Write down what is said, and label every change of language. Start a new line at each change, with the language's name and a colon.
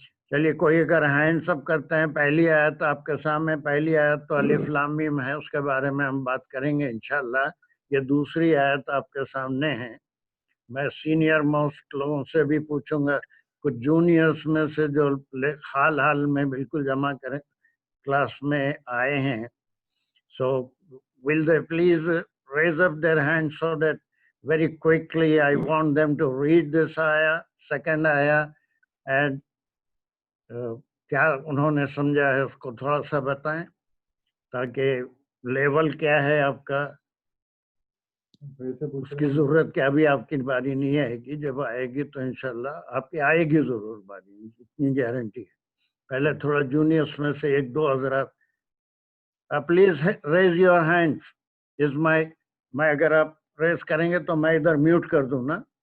Urdu: چلیے کوئی اگر ہینڈ اپ کرتے ہیں. پہلی آیت آپ کے سامنے، پہلی آیت تو الف لام میم ہے، اس کے بارے میں ہم بات کریں گے انشاءاللہ. یہ دوسری آیت آپ کے سامنے ہے. میں سینئر موسٹ لوگوں سے بھی پوچھوں گا، کچھ جونیئرس میں سے جو حال حال میں بالکل جمع کریں کلاس میں آئے ہیں.
English: So will they please raise up their hands so that very quickly I want them to read this ayah, second ayah, and
Urdu: کیا انہوں نے سمجھا ہے اس کو تھوڑا سا بتائیں، تاکہ لیول کیا ہے آپ کا، اس کی ضرورت کیا. ابھی آپ کی باری نہیں آئے گی، جب آئے گی تو انشاءاللہ آپ کی آئے گی ضرور باری، اتنی گارنٹی ہے. پہلے تھوڑا جونیئرس میں سے ایک دو حضرات
English: Please raise your hands.
Urdu: میں اگر آپ ریز کریں گے تو میں ادھر میوٹ کر دوں نا.